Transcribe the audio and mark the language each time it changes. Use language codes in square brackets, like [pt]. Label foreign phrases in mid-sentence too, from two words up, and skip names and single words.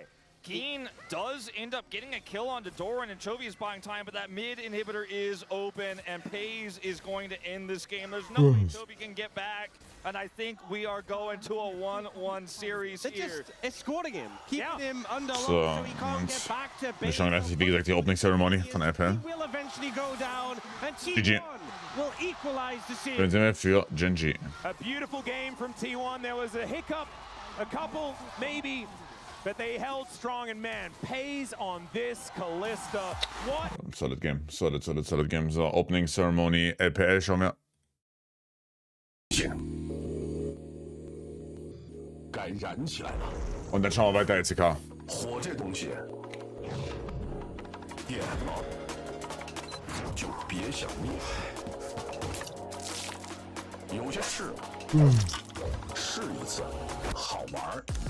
[en] Keen does end up getting a kill onto Doran, and Chovy is buying time, but that mid inhibitor is open, and Pays is going to end this game. There's no way Chovy can get back, and I think we are going to a 1-1 series here. Just escorting him, keeping him under lock So, so he can't get back to base. [de] Wir schauen gleich, wie gesagt, die [en] Opening Ceremony [de] von LPL. [en] Will eventually go down, and GG. will equalize the series. [de] Dann sind wir für GENG. [en] A beautiful game from T1. There was a hiccup, a couple maybe, but they held strong, and man, Pays on this Kalista. What? Solid Game. Solid Game. So, Opening Ceremony, LPL, [de] schauen wir. [zh] 该燃起来了。 [de] Und dann schauen wir weiter, LCK. [zh] 火这东西，点了就别想灭。有些事，试一次好玩儿。